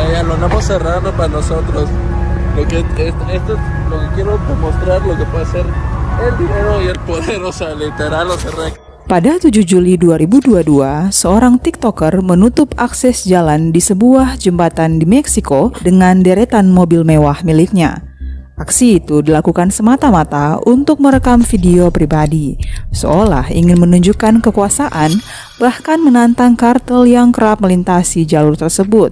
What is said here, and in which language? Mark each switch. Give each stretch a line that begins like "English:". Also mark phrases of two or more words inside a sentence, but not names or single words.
Spanish: lo andamos cerrando para nosotros. Esto es lo que quiero demostrar, lo que puede ser el dinero y el poder, o sea, literal lo cerré.
Indonesian: Pada 7 Juli 2022, seorang TikToker menutup akses jalan di sebuah jembatan di Meksiko dengan deretan mobil mewah miliknya. Aksi itu dilakukan semata-mata untuk merekam video pribadi, seolah ingin menunjukkan kekuasaan, bahkan menantang kartel yang kerap melintasi jalur tersebut.